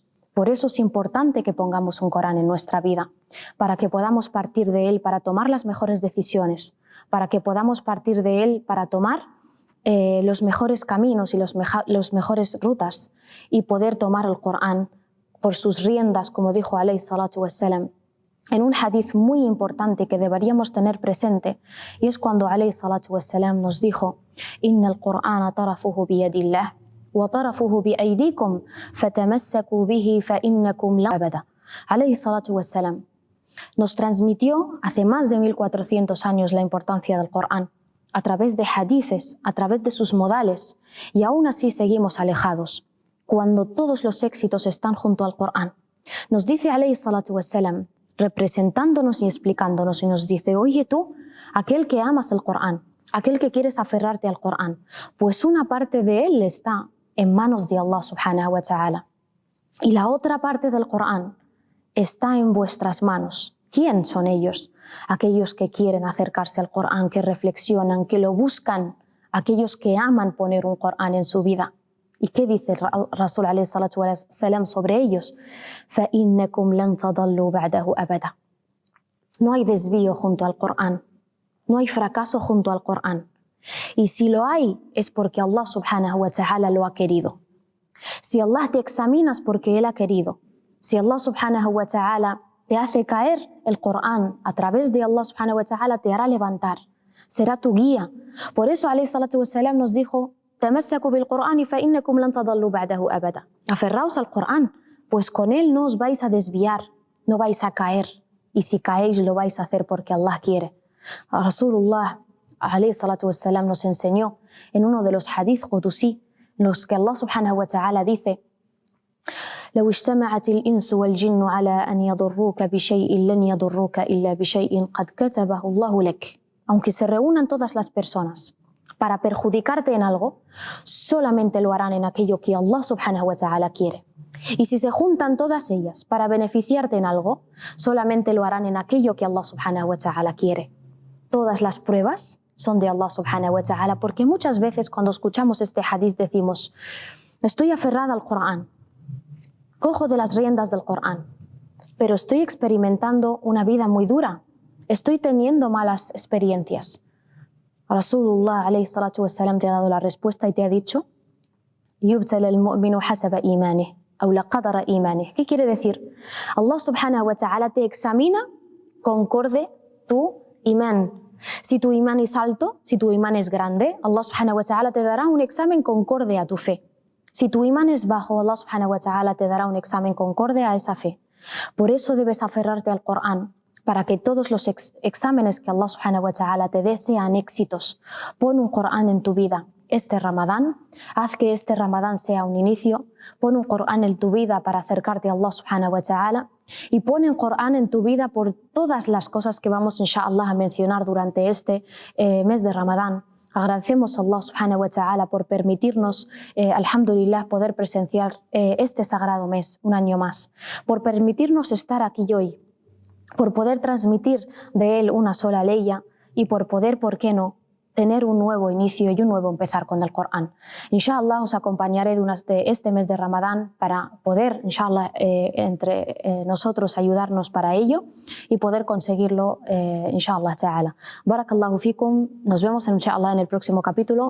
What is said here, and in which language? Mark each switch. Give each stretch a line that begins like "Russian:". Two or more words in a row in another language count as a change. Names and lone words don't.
Spanish: Por eso es importante que pongamos un Corán en nuestra vida, para que podamos partir de él para tomar las mejores decisiones, para que podamos partir de él para tomar los mejores caminos y los mejores rutas, y poder tomar el Corán por sus riendas, como dijo
Arabic: عليه الصلاة والسلام,
Spanish: en un hadith muy importante que deberíamos tener presente, y es cuando
Arabic: عليه الصلاة والسلام
Spanish: nos dijo:
Arabic: إن القرآن طرفه بيد الله وطرفه بأيديكم فتمسكوا به فإنكم لا أبدا. عليه الصلاة والسلام
Spanish: nos transmitió hace más de 1400 años la importancia del Corán, a través de hadices, a través de sus modales, y aún así seguimos alejados. cuando todos los éxitos están junto al Corán. Nos dice
Arabic: عليه الصلاة والسلام,
Spanish: representándonos y explicándonos, y nos dice, oye tú, aquel que amas el Corán, aquel que quieres aferrarte al Corán, pues una parte de él está en manos de Allah
Arabic: سبحانه وتعالى.
Spanish: Y la otra parte del Corán está en vuestras manos. ¿Quién son ellos? Aquellos que quieren acercarse al Corán, que reflexionan, que lo buscan, aquellos que aman poner un Corán en su vida. ¿Y qué dice el
Arabic: رسول عليه الصلاة والسلام
Spanish: sobre ellos?
Arabic: فَإِنَّكُمْ لَن تَضَلُّوا بَعْدَهُ أَبَدًا.
Spanish: No hay desvío junto al Corán, no hay fracaso junto al Corán. Y si lo hay, es porque Allah
Arabic: سبحانه وتعالى
Spanish: lo ha querido. Si Allah te examina es porque Él ha querido. Si Allah
Arabic: سبحانه وتعالى
Spanish: te hace caer, el Corán a través de Allah
Arabic: سبحانه وتعالى
Spanish: te hará levantar, será tu guía. Por eso
Arabic: عليه الصلاة والسلام
Spanish: nos dijo,
Arabic: تَمَسَّكُوا بِالْقُرْآنِ فَإِنَّكُمْ لَن تَضَلُّوا بَعْدَهُ أَبَدًا.
Spanish: Aferraos al Corán, pues con él no os vais a desviar, no vais a caer. Y si caéis lo vais a hacer porque Allah quiere.
Arabic: رسول الله عليه الصلاة والسلام
Spanish: nos enseñó en uno de los
Arabic: حديث قدسي,
Spanish: en los que Allah
Arabic: سبحانه وتعالى
Spanish: dice,
Arabic: لو اجتمعت الإنس والجن على أن يضروك بشيء لن يضروك إلا بشيء قد كتبه الله لك.
Spanish: Aunque se reúnan todas las personas para perjudicarte en algo, solamente lo harán en aquello que Allah
Arabic: سبحانه وتعالى
Spanish: quiere. Y si se juntan todas ellas para beneficiarte en algo, solamente lo harán en aquello que Allah
Arabic: سبحانه وتعالى
Spanish: quiere. Todas las pruebas son de Allah
Arabic: سبحانه وتعالى,
Spanish: porque muchas veces cuando escuchamos este hadith decimos, estoy aferrada al Corán, cojo de las riendas del Corán, pero estoy experimentando una vida muy dura, estoy teniendo malas experiencias.
Arabic: رسول الله عليه الصلاة والسلام
Spanish: te ha dado la respuesta y te ha dicho,
Arabic: يُبْتَلَى الْمُؤْمِنُ حَسَبَ إِيمَانِهِ أَوْ لَقَدَرَ إِيمَانِهِ.
Spanish: ¿Qué quiere decir? Allah
Arabic: سبحانه وتعالى
Spanish: te examina concorde tu imán. Si tu imán es alto, si tu imán es grande, Allah
Arabic: سبحانه وتعالى
Spanish: te dará un examen concorde a tu fe. Si tu imán es bajo, Allah
Arabic: سبحانه وتعالى
Spanish: te dará un examen concorde a esa fe. Por eso debes aferrarte al Corán, para que todos los exámenes que Allah
Arabic: سبحانه وتعالى
Spanish: te dé sean éxitos. Pon un Corán en tu vida este Ramadán, haz que este Ramadán sea un inicio, pon un Corán en tu vida para acercarte a Allah
Arabic: سبحانه وتعالى
Spanish: y pon un Corán en tu vida por todas las cosas que vamos inshallah a mencionar durante este mes de Ramadán. Agradecemos a Allah
Arabic: سبحانه وتعالى
Spanish: por permitirnos, alhamdulillah, poder presenciar este sagrado mes un año más, por permitirnos estar aquí hoy, por poder transmitir de él una sola leya y por poder, ¿por qué no?, tener un nuevo inicio y un nuevo empezar con el Corán. Inshallah os acompañaré durante este mes de Ramadán para poder, inshallah, entre nosotros ayudarnos para ello y poder conseguirlo,
Arabic: إن شاء الله تعالى. بارك الله فيكم.
Spanish: Nos vemos inshallah en el próximo capítulo.